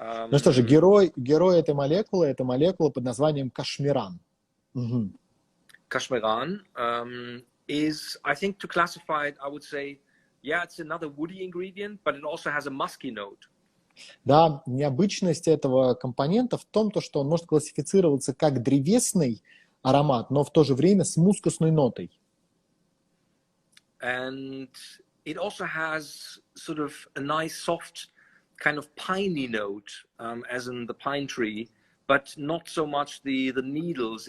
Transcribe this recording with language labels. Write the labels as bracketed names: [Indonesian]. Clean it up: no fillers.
[Russian] Ну что же, герой этой молекулы – это молекула под названием кашмиран. [English] Kashmiran is, I think, to classify it, I would say, yeah, it's another woody ingredient, but it also has a musky note. [Russian] Да, необычность этого компонента в том, что он может классифицироваться как древесный аромат, но в то же время с мускусной нотой. [English] And it also has sort of a nice, soft, kind of piney note, as in the pine tree, but not so much the needles.